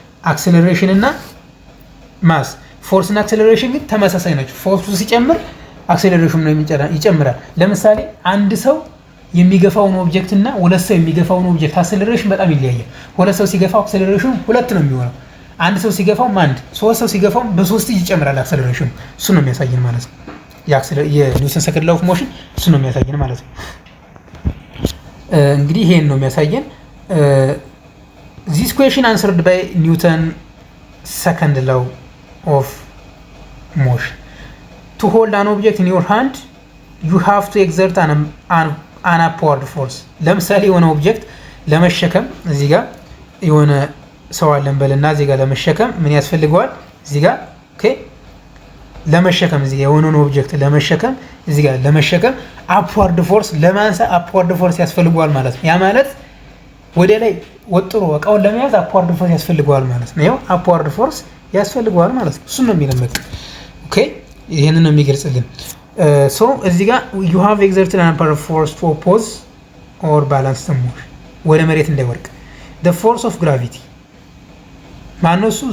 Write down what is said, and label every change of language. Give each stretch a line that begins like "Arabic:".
Amharic: acceleration እና mass። ፎርስ እና acceleration ግን ተመሳሳይ ናቸው። ፎርሱ ሲጨምር አክሰለሬሽኑ ነው ይጨምራል። ለምሳሌ አንድ ሰው የሚገፋውን ኦብጀክት እና ሁለት ሰው የሚገፋውን ኦብጀክት አክሰለሬሽን በጣም ይለያያል። ሁለት ሰው ሲገፋው አክሰለሬሽኑ ሁለት ነው የሚሆነው። አንድ ሰው ሲገፋው አንድ፣ ሶስት ሰው ሲገፋው በሶስት ይጨምራል አክሰለሬሽኑ። እሱ ነው የሚያሳየን ማለት ነው። የኒውተን ሰከንድ ላው ኦፍ ሞሽን እሱ ነው የሚያሳየን ማለት ነው። እንግዲህ ይሄን ነው የሚያሳየን።
English: this question answered by Newton second law of motion. To hold an object in your hand you have to exert an upward force.
Amharic: ለምሳሌ የሆነ ኦብጀክት ለመሸከም እዚህ ጋር የሆነ ሰው አለን በልና እዚህ ጋር ለመሸከም ምን ያስፈልገዋል? እዚህ ጋር ኦኬ፣ ለመሸከም እዚህ ጋር የሆነውን ኦብጀክት ለመሸከም እዚህ ጋር ለመሸከም upward force ለማንሳት upward force ያስፈልገዋል ማለት ነው። ያ ማለት ወደ ላይ ወጥሮ እቃውን ለመያዝ upward force ያስፈልገዋል ማለት ነው። ይሄው upward force ያስፈልገዋል ማለት ነው። እሱ ነው የሚለመድ። ኦኬ፣ ይሄንን ነው የሚገልጽልን። ሶ እዚህ ጋር
English: you have exerted an upward force to oppose or balance the motion
Amharic: ወደ መሬት እንዳይወድቅ።
English: the force of gravity
Amharic: ማነው እሱ?